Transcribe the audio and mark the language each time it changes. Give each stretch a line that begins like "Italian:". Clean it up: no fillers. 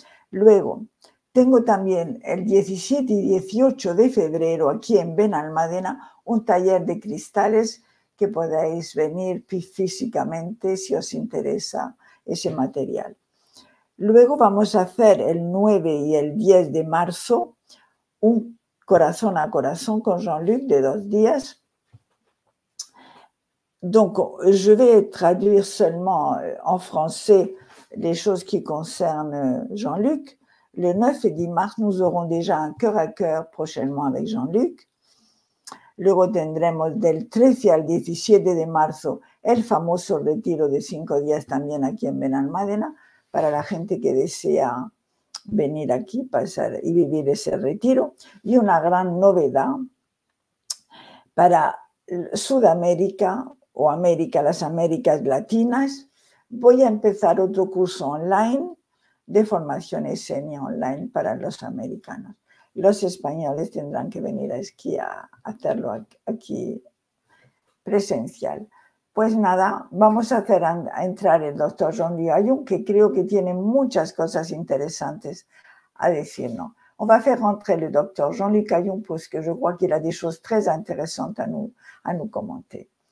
Spanish: Luego, tengo también el 17 y 18 de febrero aquí en Benalmádena un taller de cristales que podáis venir físicamente si os interesa ese material. Luego vamos a hacer el 9 y el 10 de marzo un corazón a corazón con Jean-Luc de 2 días.
French: Donc, je vais traduire seulement en français les choses qui concernent Jean-Luc. Le 9 et 10 mars, nous aurons déjà un cœur à cœur prochainement avec Jean-Luc.
Spanish: Luego tendremos del 13 al 17 de marzo el famoso retiro de 5 días también aquí en Benalmádena para la gente que desea venir aquí, pasar y vivir ese retiro. Y una gran novedad para Sudamérica o América, las Américas Latinas, voy a empezar otro curso online de formación senior online para los americanos. Los españoles tendrán que venir aquí a hacerlo aquí presencial. Pues nada, vamos a hacer a entrar el doctor Jean-Luc Ayun, que creo que tiene muchas cosas interesantes à decirnos.
French: On va faire rentrer le docteur Jean-Luc Ayun parce que je crois qu'il a des choses très intéressantes à nous commenter.